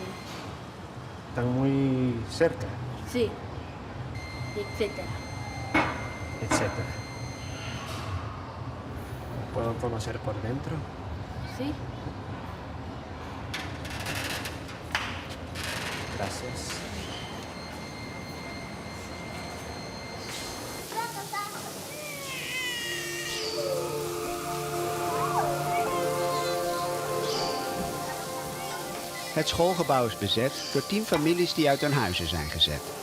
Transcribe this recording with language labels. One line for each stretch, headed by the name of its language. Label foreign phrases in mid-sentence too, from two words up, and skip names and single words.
Spanish: Están muy cerca, Sí. Etcétera. etcétera. ¿Los puedo conocer por dentro? Sí. Gracias.
Dutch: Het schoolgebouw is bezet door 10 families die uit hun huizen zijn gezet.